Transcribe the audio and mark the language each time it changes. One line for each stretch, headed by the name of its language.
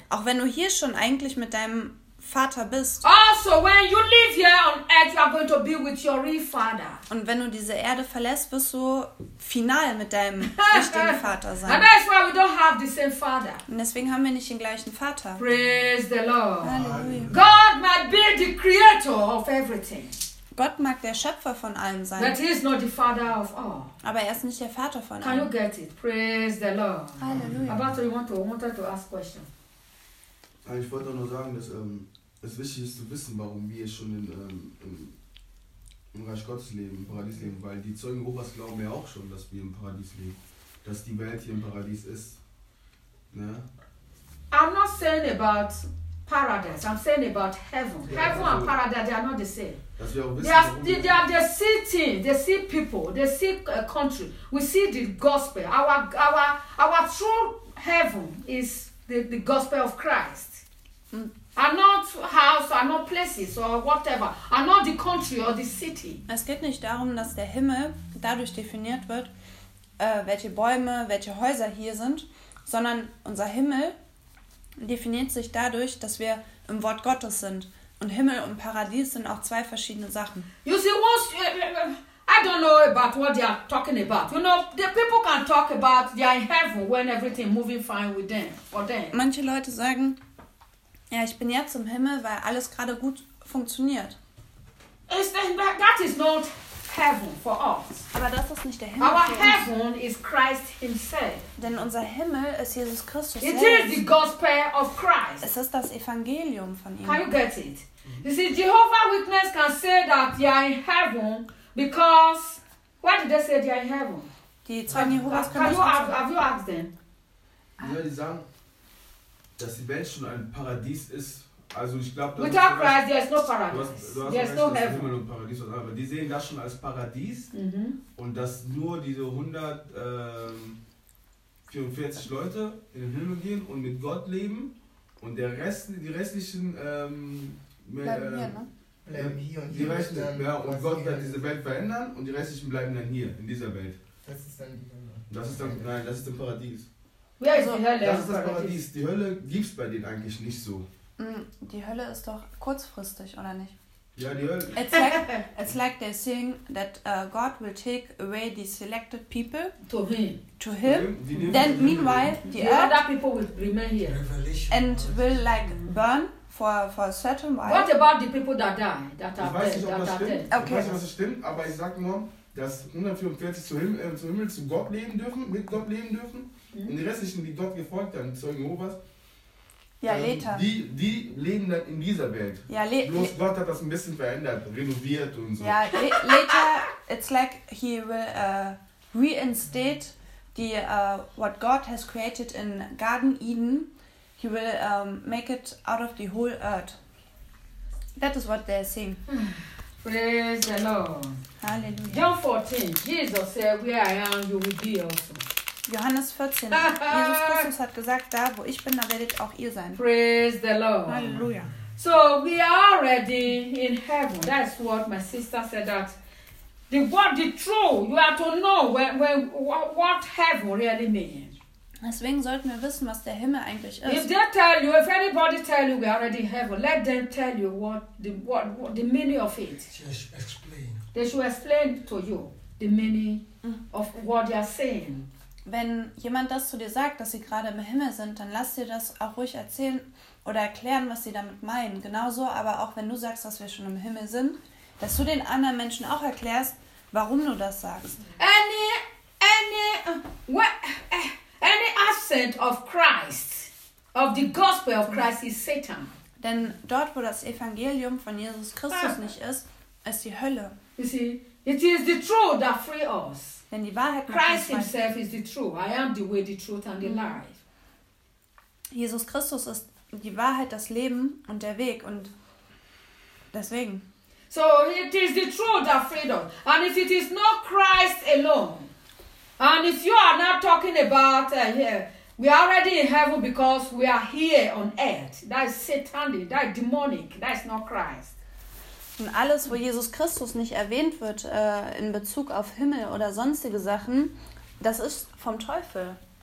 German: Auch wenn du hier schon eigentlich mit deinem Vater bist.
English: Also, when you live here on earth, you are going to be with your real father.
German: Und wenn du diese Erde verlässt, wirst du final mit deinem richtigen Vater sein.
English: And that's why we don't have the same father.
German: Und deswegen haben wir nicht den gleichen Vater.
English: Praise the Lord.
German: Halleluja.
English: God might be the creator of everything.
German: Gott mag der Schöpfer von allem sein.
English: But he is not the father of all.
German: Aber er ist nicht der Vater von
English: can
German: allem.
English: Can you get it? Praise the Lord.
German: Halleluja.
English: About you wanted to ask question.
German: Ich wollte nur sagen, dass es wichtig ist zu wissen, warum wir schon im Reich Gottes leben, im Paradies leben. Weil die Zeugen Jehovas glauben ja auch schon, dass wir im Paradies leben. Dass die Welt hier im Paradies ist. Ne?
English: I'm not saying about paradise. I'm saying about heaven. Ja, heaven also, and paradise, they are not the same.
German: Dass wir auch wissen,
English: they are the city, they see people, they see country. We see the gospel. Our true heaven is the gospel of Christ. Are not house, are not places or whatever. Are not the country or the city.
German: Es geht nicht darum, dass der Himmel dadurch definiert wird, welche Bäume, welche Häuser hier sind, sondern unser Himmel definiert sich dadurch, dass wir im Wort Gottes sind. Und Himmel und Paradies sind auch zwei verschiedene Sachen.
English: You see, I don't know about what they are talking about. You know, the people can talk about they are in heaven when everything moving fine with them or them.
German: Manche Leute sagen, ja, ich bin jetzt im Himmel, weil alles gerade gut funktioniert.
English: That is not heaven for us.
German: Aber das ist nicht der Himmel für uns.
English: Our heaven is Christ himself.
German: Denn unser Himmel ist Jesus Christus selbst.
English: It is the gospel of Christ.
German: Es ist das Evangelium von ihm.
English: Can you get it? You see, Jehovah's Witness can say that they are in heaven because why did they say they are in heaven?
German: Die Zeugen Jehovas können das nicht.
English: Have you asked them?
German: Ja, die sagen, dass die Welt schon ein Paradies ist. Also ich glaube,
English: without Christ, there is no paradise. There is no heaven.
German: Und Paradies, aber die sehen das schon als Paradies, mm-hmm, und dass nur diese 144 Leute in den Himmel gehen und mit Gott leben und der Rest, die restlichen bleiben hier und Gott wird diese Welt verändern und die restlichen bleiben dann hier in dieser Welt. Das ist dann Paradies. Ja, also, das ist das Paradies. Die Hölle gibt's bei denen eigentlich nicht so. Die Hölle ist doch kurzfristig, oder nicht? Ja, die Hölle.
English: It's like they're saying that God will take away the selected people to him. Then meanwhile, the other people will remain here and will like burn for a certain while. What about the people that die? That are dead.
German: Ich weiß nicht, ob das stimmt, aber ich sag nur, dass 144 zum Himmel zu Gott leben dürfen, mit Gott leben dürfen, mhm, und die restlichen, die Gott gefolgt haben, Zeugen Jehovas.
English: Ja, later.
German: Die leben dann in dieser Welt. Ja, bloß Gott hat das ein bisschen verändert, renoviert und so.
English: Ja, later, it's like he will reinstate the what God has created in Garden Eden. He will make it out of the whole earth. That is what they're saying. Praise the Lord. Hallelujah. John 14, Jesus said, where I am, you will be also.
German: Johannes 14. Jesus Christus hat gesagt, da wo ich bin, da werdet auch ihr sein.
English: Praise the Lord.
German: Halleluja.
English: So we are already in heaven. That's what my sister said, that the word, the truth, you have to know when what heaven really means. Deswegen sollten wir wissen, was der Himmel eigentlich ist. If they tell you, if anybody tell you we are already in heaven, let them tell you what the meaning of it. They should explain to you the meaning of what they are saying.
German: Wenn jemand das zu dir sagt, dass sie gerade im Himmel sind, dann lass dir das auch ruhig erzählen oder erklären, was sie damit meinen. Genauso aber auch, wenn du sagst, dass wir schon im Himmel sind, dass du den anderen Menschen auch erklärst, warum du das sagst.
English: Any absent of Christ, of the gospel of Christ, is Satan.
German: Denn dort, wo das Evangelium von Jesus Christus nicht ist, ist die Hölle.
English: You see, it is the truth that free us.
German: Denn die Wahrheit,
English: Christ himself is the truth. I am the way, the truth and the life.
German: Jesus Christus ist die Wahrheit, das Leben und der Weg, und deswegen.
English: So it is the truth that freedom. And if it is not Christ alone, and if you are not talking about we are already in heaven because we are here on earth. That is satanic, that is demonic, that is not Christ.
German: Und alles, wo Jesus Christus nicht erwähnt wird, in Bezug auf Himmel oder sonstige Sachen, das ist vom Teufel.